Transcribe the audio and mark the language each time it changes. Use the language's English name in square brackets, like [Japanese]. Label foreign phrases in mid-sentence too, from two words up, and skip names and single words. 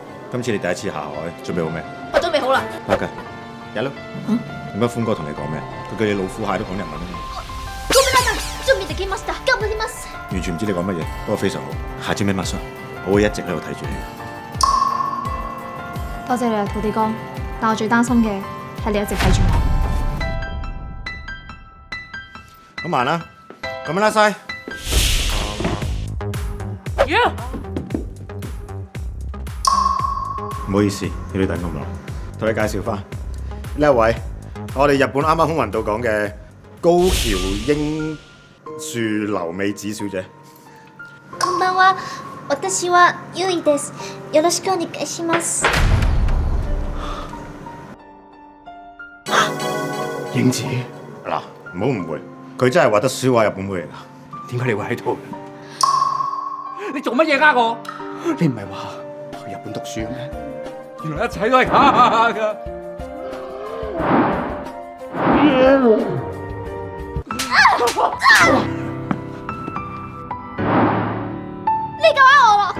[Cantonese] 今次你第一次下海，準備好未？我準備好啦。得㗎，有咯。點解歡哥同你講咩？佢叫你老虎蟹都講日文啊嘛。 [Japanese] ごめんなさい。準備できました。頑張ります。 [Cantonese] 完全唔知你講乜嘢，不過非常好。下次咩乜我會一直喺度睇住你。多謝你啊，土地哥。但我最擔心嘅係你一直睇住我。咁慢啦，咁樣啦晒。唔好意思，要你等咁耐。同你介紹翻呢一位，我哋日本啱啱空運到港嘅高橋英樹留美子小姐。 [Japanese] こんばんは。私はゆいです。よろしくお願いします。 [Cantonese] 英子，嗱，唔好誤會，佢真係畫得書畫日本妹嚟㗎。點解你會喺度？你做乜嘢呃我？你唔係話去日本讀書咩？原來一切都係假㗎！你夠呃我啦！